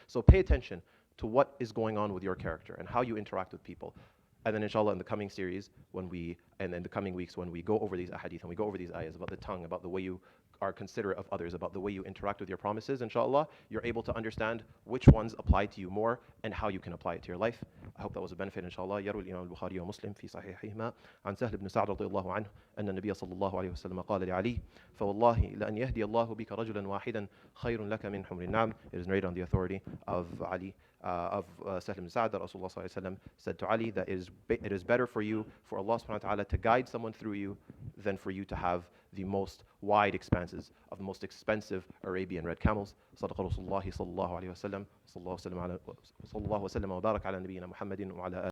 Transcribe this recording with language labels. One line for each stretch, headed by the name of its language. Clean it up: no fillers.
English: So pay attention to what is going on with your character and how you interact with people. And then inshallah in the coming series, and in the coming weeks when we go over these ahadith and we go over these ayahs about the tongue, about the way you are considerate of others, about the way you interact with your promises, inshallah, you're able to understand which ones apply to you more and how you can apply it to your life. I hope that was a benefit, inshallah.
Arabic: يروي الإمام البخاري ومسلم في صحيحهما عن سهل بن سعد رضي الله عنه أن النبي صلى الله عليه وسلم قال لعلي فوالله لأن يهدي الله بك رجلا واحدا خير لك من حمر النعم.
English: It is narrated on the authority of Ali, of Sahl ibn Sa'd, that Rasulullah sallallahu alaihi wasallam said to Ali that it is better for you, for Allah subhanahu wa ta'ala to guide someone through you than for you to have the most wide expanses of the most expensive Arabian red camels.
Arabic: صدق رسول الله صلى الله عليه وسلم. صلى الله وسلم وبارك على نبينا محمد وعلى